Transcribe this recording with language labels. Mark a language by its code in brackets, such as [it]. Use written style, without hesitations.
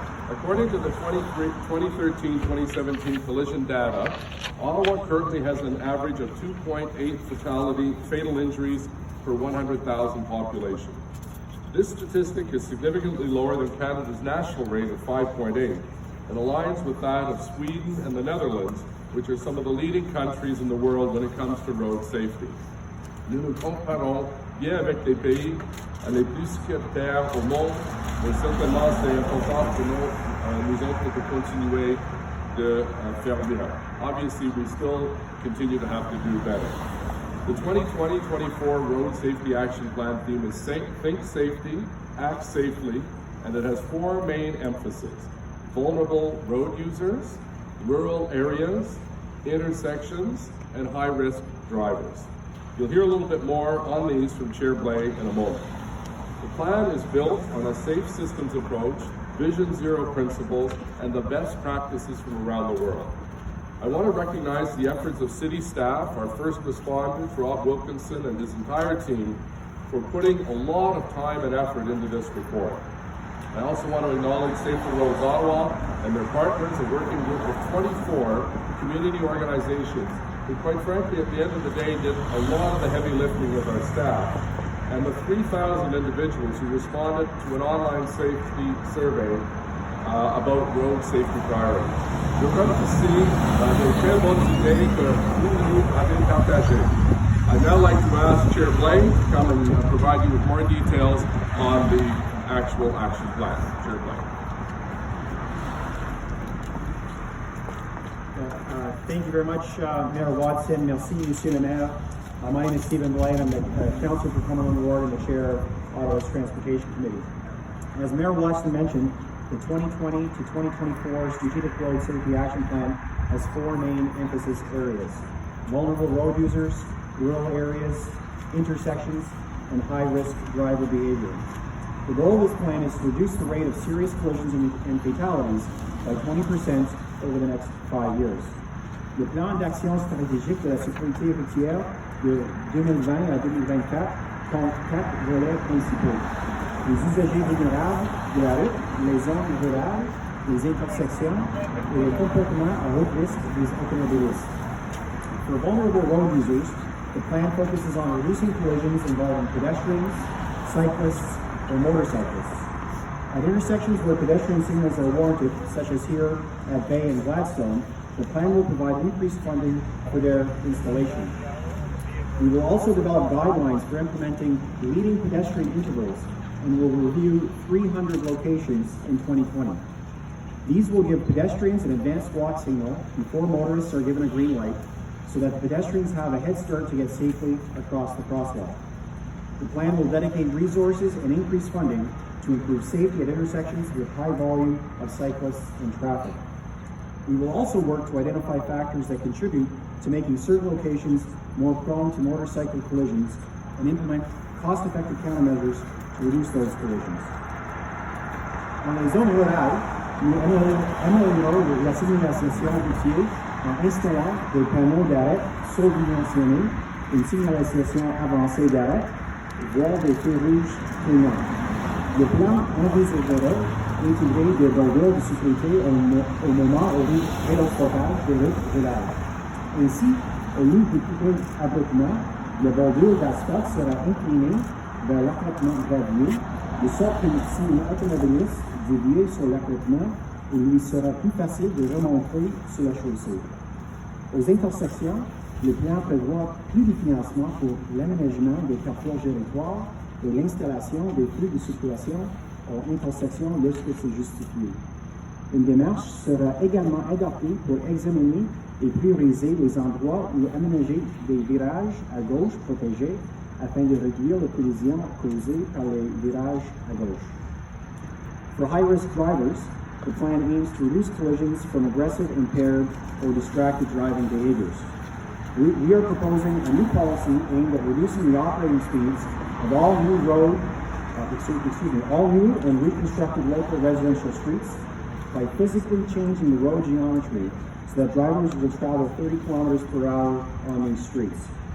[en] According to the 2013-2017 collision data, Ottawa currently has an average of 2.8 fatal injuries per 100,000 population. This statistic is significantly lower than Canada's national rate of 5.8. and aligns with that of Sweden and the Netherlands, which are some of the leading countries in the world when it comes to road safety. [fr] Nous nous comparons bien avec les pays les plus sécuritaires au monde, mais certainement c'est important pour nous autres de continuer de faire mieux. [en] Obviously, we still continue to have to do better. The 2020-24 Road Safety Action Plan theme is Think Safety, Act Safely, and it has four main emphases: vulnerable road users, rural areas, intersections, and high-risk drivers. You'll hear a little bit more on these from Chair Blais in a moment. The plan is built on a safe systems approach, Vision Zero principles, and the best practices from around the world. I want to recognize the efforts of city staff, our first responders, Rob Wilkinson and his entire team, for putting a lot of time and effort into this report. I also want to acknowledge Safer Roads Ottawa and their partners in working with the 24 community organizations who, quite frankly, at the end of the day, did a lot of the heavy lifting with our staff, and the 3,000 individuals who responded to an online safety survey about road safety priorities. [fr] Je crois que c'est une très bonne idée que vous avez partagée. [en] I'd now like to ask Chair Blais to come and provide you with more details on the actual action plan. Chair Blais. Thank you very much, Mayor Watson. [fr] Merci, Monsieur le Maire. [en] My name is Stephen Blais. I'm the Councillor for Cumberland Ward and the Chair of Ottawa's Transportation Committee. As Mayor Watson mentioned, the 2020 to 2024 Strategic Road Safety Action Plan has four main emphasis areas: vulnerable road users, rural areas, intersections, and high-risk driver behavior. The goal of this plan is to reduce the rate of serious collisions and fatalities by 20% over the next 5 years. [fr] Le plan d'action stratégique de la sécurité routière de 2020 à 2024 compte 4 volets principaux: les usagers vulnérables de la route, les zones rurales, les intersections et les comportements à haut risque des automobilistes. [en] For vulnerable road users, the plan focuses on reducing collisions involving pedestrians, cyclists, or motorcyclists. At intersections where pedestrian signals are warranted, such as here at Bay and Gladstone, the plan will provide increased funding for their installation. We will also develop guidelines for implementing leading pedestrian intervals and will review 300 locations in 2020. These will give pedestrians an advanced walk signal before motorists are given a green light, so that pedestrians have a head start to get safely across the crosswalk. The plan will dedicate resources and increase funding to improve safety at intersections with high volume of cyclists and traffic. We will also work to identify factors that contribute to making certain locations more prone to motorcycle collisions and implement cost-effective countermeasures to reduce those collisions. [fr] Dans les zones rurales, nous améliorerons la signalisation routière en installant des panneaux d'arrêt surdimensionnés, une signalisation avancée d'arrêt, voire des feux rouges clignants. Le plan envisagerait d'intégrer des barrières de sécurité au moment où rétrostoppage des routes rurales. Ainsi, au lieu de couper abruptement, Le bordure d'asphalte sera incliné vers l'accotement gravier, de sorte que si un automobiliste dévie sur l'accotement, il lui sera plus facile de remonter sur la chaussée. Aux intersections, le plan prévoit plus de financement pour l'aménagement des carrefours gératoires et l'installation des flux de circulation aux intersections lorsque c'est justifié. Une démarche sera également adoptée pour examiner et prioriser les endroits où aménager des virages à gauche protégés afin de réduire les collisions causées par les virages à gauche. [en] For high-risk drivers, the plan aims to reduce collisions from aggressive, impaired, or distracted driving behaviors. We are proposing a new policy aimed at reducing the operating speeds of all new and reconstructed local residential streets by physically changing the road geometry so that drivers will travel 30 kilometers per hour on these streets.